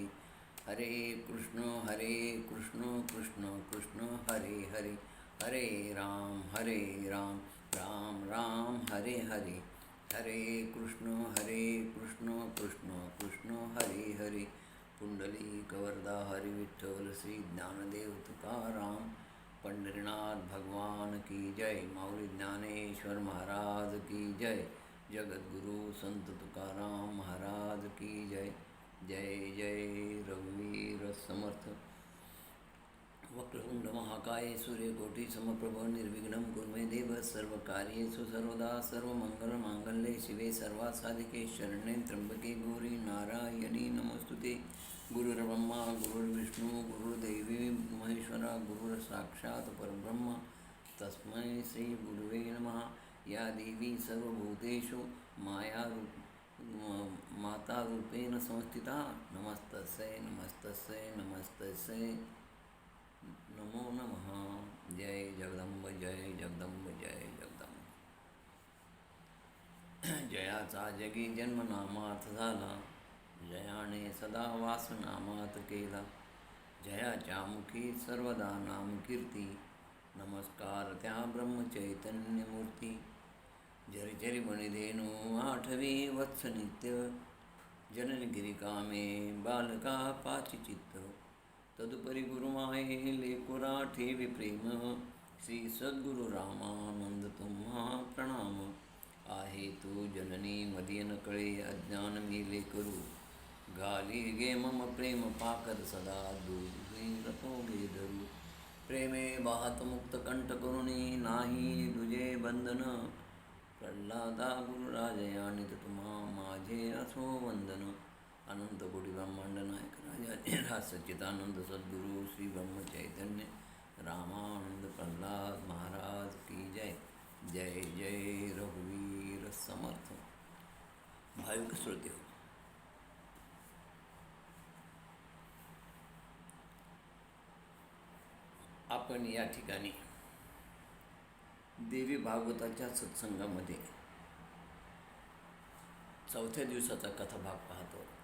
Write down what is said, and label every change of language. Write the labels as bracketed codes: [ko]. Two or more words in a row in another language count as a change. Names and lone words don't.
[sa] हरे कृष्ण कृष्ण कृष्ण हरे हरे. हरे राम राम हरे हरे. हरे कृष्ण कृष्ण कृष्ण हरे हरे. [mr] पुंडलिक वरदा हरि विठ्ठल श्री ज्ञानदेव तुकाराम. [hi] पंढरीनाथ भगवान की जय. माऊली ज्ञानेश्वर महाराज की जय. जगद्गुरु संत तुकाराम महाराज की जय. [mr] जय जय रघुवीर समर्थ. [sa] वक्रतुंड महाकाय सूर्यकोटि समप्रभ निर्विघ्नं कुरु मे देव. सर्वकार्येषु सर्वदा सर्वमंगलमांगल्ये शिवे सर्वासाधिके शरण्ये त्र्यंबके गौरी नारायणी नमोस्तुते. गुरुर्ब्रह्मा गुरुर्विष्णू गुरुर्देवी महेश्वरा. गुरुर्साक्षात् परब्रह्म तस्मै श्री गुरुवे नमः. या देवी सर्वभूतेषु माता रूपेण संस्थिता. नमस्तस्यै नमस्तस्यै नमस्तस्यै नमो नमः. [mr] जय जगदंब जय जगदंब जय जगदंब. जयाचा जगी जन्म नामात झाला. जयाने सदा वास नामात केला. जयाच्या मुखी सर्वदा नाम कीर्ती. नमस्कार त्या ब्रह्मचैतन्य मूर्ती. जरी बनिधेनु आठवी वत्स नित्य. जननगिरिकामे बालका पाचिचित्त. तदुपरी गुरुमाये लेकुरा ठेवी प्रेम. श्री सद्गुरु रामानंद तुम्हा प्रणाम. आहे तू जननी मदिय न कळे अज्ञान मी लेकरू. घाली गे मम प्रेम पाकद सदा दूरी रतो गे धरू. प्रेमे वाहत मुक्त कंठ करुणी नाही तुझे बंधन. प्रल्हादा गुरुराजया नित तुम्हा माझे असो वंदन. [hi] अनंत कोटी ब्रह्मांड नायक राजा सच्चिदानंद सद्गुरु श्री ब्रह्म चैतन्य रामानंद प्रल्हाद महाराज की जय. [mr] जय जय रघुवीर समर्थ. भाविक श्रोते हो, आपण या ठिकाणी देवी भागवताच्या सत्संगामध्ये चौथ्या दिवसाचा कथाभाग पाहतो.